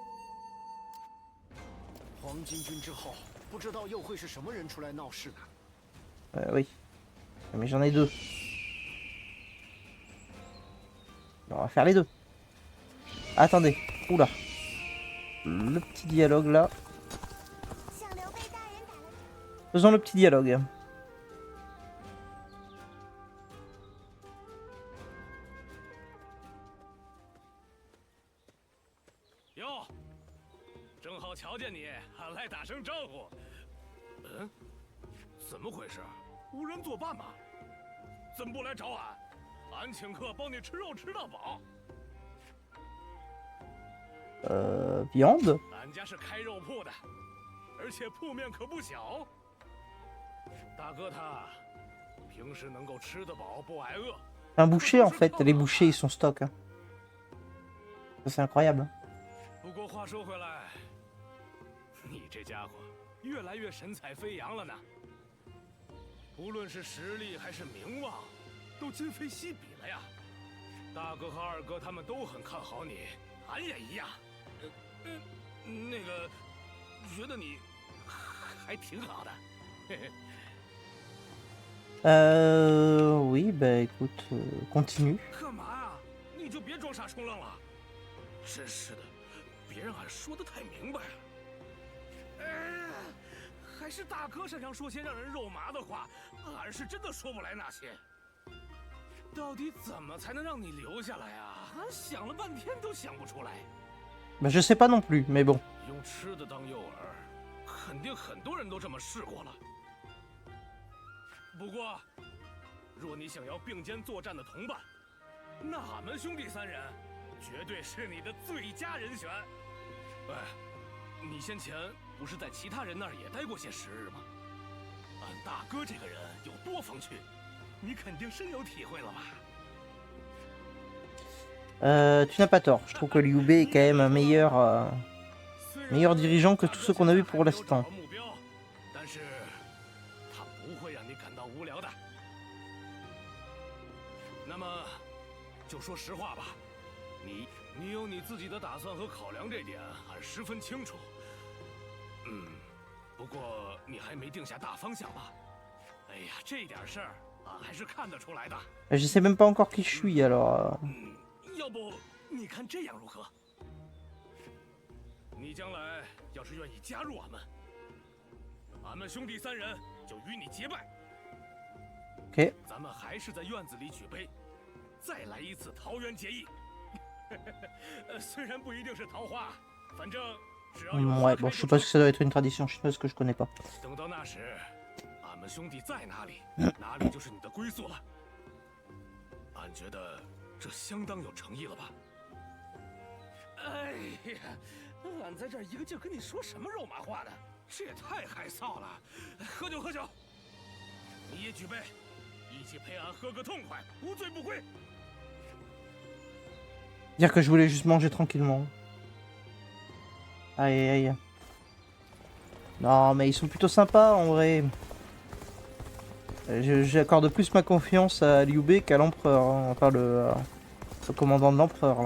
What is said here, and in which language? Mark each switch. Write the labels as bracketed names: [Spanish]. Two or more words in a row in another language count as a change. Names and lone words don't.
[French] Oui. Mais j'en ai 2. On va faire les 2. Attendez. Oula. Le petit dialogue là. Faisons le petit dialogue. [Chinese] 哟，正好瞧见你，俺来打声招呼。嗯，怎么回事？无人作伴吗？怎么不来找俺？俺请客帮你吃肉吃到饱。 viande。俺家是开肉铺的，而且铺面可不小。大哥他平时能够吃得饱不挨饿。 [French] Un boucher en fait, les bouchers ils sont stock. Hein. C'est incroyable. [Chinese] 不过话说回来，你这家伙越来越神采飞扬了呢。无论是实力还是名望，都今非昔比了呀。大哥和二哥他们都很看好你，俺也一样。那个，觉得你还挺好的。嘿嘿。 [French] Oui, bah écoute, continue. [Chinese] 干嘛呀？你就别装傻充愣了。真是的，别让俺说的太明白了。还是大哥擅长说些让人肉麻的话，俺是真的说不来那些。到底怎么才能让你留下来啊？俺想了半天都想不出来。 [French] Bah je sais pas non plus, mais bon. [Chinese] 用吃的当诱饵，肯定很多人都这么试过了。不过，若你想要并肩作战的同伴，那俺们兄弟3人绝对是你的最佳人选。哎，你先前不是在其他人那儿也待过些时日吗？俺大哥这个人有多风趣，你肯定深有体会了吧 [French] Tu n'as pas tort. Je trouve que Liu Bei est quand même un meilleur dirigeant que tous ceux qu'on a vu pour l'instant. [Chinese] 但是他不会让你感到无聊的。那么，就说实话吧，你有你自己的打算和考量，这点俺十分清楚。不过你还没定下大方向吧？哎呀，这点事儿俺还是看得出来的。 [French] Je sais même pas encore qui je suis alors. [Chinese] 要不你看这样如何？你将来要是愿意加入俺们兄弟3人就与你结拜。 OK。咱们还是在院子里举杯，再来一次桃园结义。虽然不一定是桃花，反正只要有。 [French] Ouais, bon, je sais pas si ça doit être une tradition chinoise que je connais pas. [Chinese] 等到那时，俺们兄弟在哪里，哪里就是你的归宿了。俺觉得这相当有诚意了吧？哎呀，俺在这儿一个劲跟你说什么肉麻话呢？这也太害臊了！喝酒喝酒，你也举杯，一起陪俺喝个痛快，无醉不归。 [French] Dire que je voulais juste manger tranquillement. Aïe aïe. Non mais ils sont plutôt sympas en vrai. J'accorde plus ma confiance à Liu Bei qu'à l'empereur. Hein. Enfin le commandant de l'empereur là.